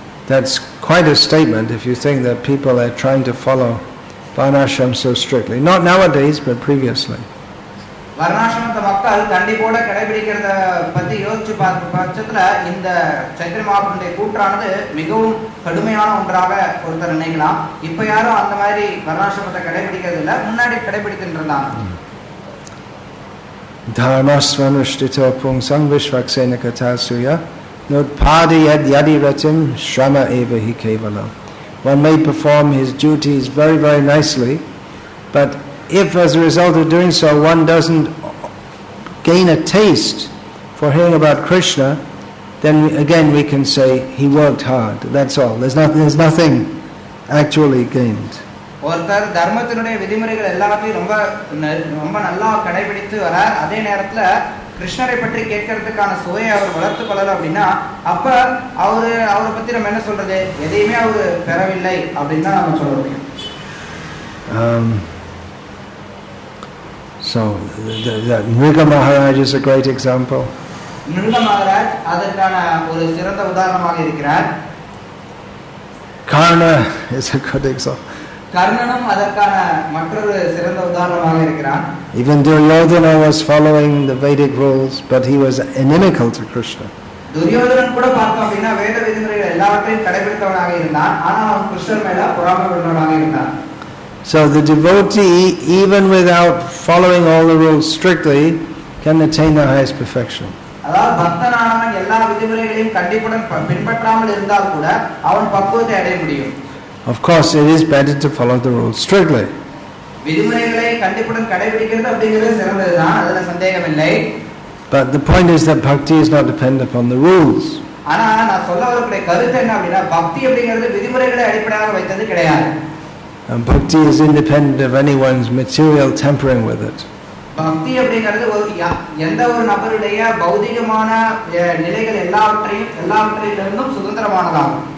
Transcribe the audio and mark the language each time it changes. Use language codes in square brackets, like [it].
[en] That's quite a statement if you think that people are trying to follow Varnashram so strictly. Not nowadays, but previously. [ta] வர்ணாசிரமத்தை மக்கள் கண்டிப்போட கடைபிடிக்கிறத பத்தி யோசிச்சு பார்த்த பட்சத்துல இந்த சைத்தன்ய மகாபிரபுடைய கூற்றானது மிகவும் கடுமையான ஒன்றாக ஒருத்தர் நினைக்கலாம். இப்ப யாரும் அந்த மாதிரி வர்ணாசிரமத்தை கடைபிடிக்கிறது இல்ல, முன்னாடி கடைபிடித்துட்டு இருந்தாங்க. [sa] Dharmasvanuஷ்டிto pungsam vishvaksena katasuya nodpadi yad yadiratim shrama eva hi kevalam. [en] One may perform his duties very, very nicely, but if as a result of doing so one doesn't gain a taste for hearing about Krishna, then again we can say he worked hard. That's all. There's nothing actually gained. [ta] ஒருத்தர் தர்மத்தினுடைய விதிமுறைகள் எல்லாத்தையும் ரொம்ப ரொம்ப நல்லா கடைபிடித்து வரார், அதே நேரத்துல கிருஷ்ணரை பற்றி கேட்கறதுக்கான சுவையை அவர் வளர்த்து கொள்ளல அப்படின்னா அப்ப அவரை பத்தி நம்ம என்ன சொல்றது, எதையுமே அவர் பெறவில்லை அப்படின்னு தான் நம்ம சொல்ல முடியும். [en] So Nriga Maharaj is a great example. [ta] Nriga Maharaj அதற்கான ஒரு சிறந்த உதாரணமாக இருக்கிறார். [en] Karna is a good example. [ta] கர்ணனும் அதற்கான மற்றொரு சிறந்த உதாரணமாக இருக்கிறார். [en] Even Duryodhana was following the Vedic rules, but he was inimical to Krishna. [ta] Duryodhanan கூட பார்த்தோம் அப்படின்னா வேத விதிமுறைகள் எல்லாவற்றையும் கடைபிடித்தவனாக இருந்தான். ஆனா அவன் கிருஷ்ணர் மேல பொறாமை கொண்டவனாக இருந்தான். [en] So the devotee, even without following all the rules strictly, can attain the highest perfection. [ta] அதாவது பக்தனானவன் எல்லா விதிமுறைகளையும் கண்டிப்புடன் பின்பற்றாமல் இருந்தால் கூட அவன் பக்குவத்தை அடைய முடியும். [en] Of course, it is better to follow the rules strictly. [ta] விதிமுறைகளை கண்டிப்புடன் கடைபிடிக்கிறது அப்படிங்கிறது சிறந்ததுதான், அதுல சந்தேகம் இல்லை. [en] But the point is that bhakti is not dependent upon the rules. [ta] ஆனா நான் சொல்ல வரக்கூடிய கருத்து என்ன அப்படின்னா பக்தி அப்படிங்கிறது விதிமுறைகளை அடிப்படையாக வைத்தது கிடையாது. [en] And bhakti is independent of anyone's material tampering with it. [ta] பக்தி அப்படிங்கிறது எந்த ஒரு நபருடைய பௌதிகமான நிலைகள் எல்லாவற்றிலிருந்தும் சுதந்திரமானதாகும்.